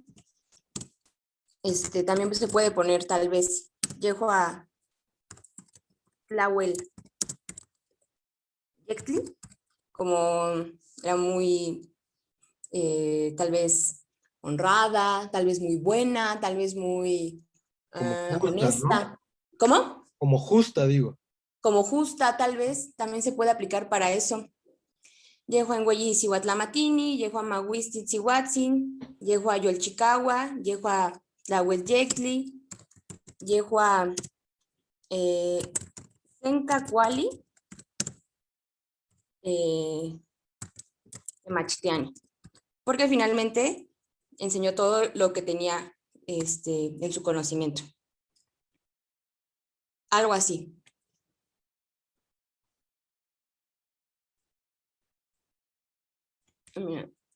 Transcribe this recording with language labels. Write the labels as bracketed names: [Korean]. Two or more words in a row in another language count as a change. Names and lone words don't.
[Spanish] También se puede poner tal vez [Nahuatl languages] Yehua Tlahuel Yectli, [Spanish] como era muy tal vez honrada, tal vez muy buena, tal vez muy Como justa, honesta. ¿no? ¿Cómo? Como justa, digo. Como justa, tal vez, también se puede aplicar para eso. [Nahuatl languages] Yehua Sihuatlamatini, Yehua Mahuistitzihuatzin, Yehua Yolchicagua, Yehua Tlahuelyectli, Yehua Sencacuali, Machtiani. [Spanish] Porque finalmente enseñó todo lo que tenía en su conocimiento. Algo así. Mira.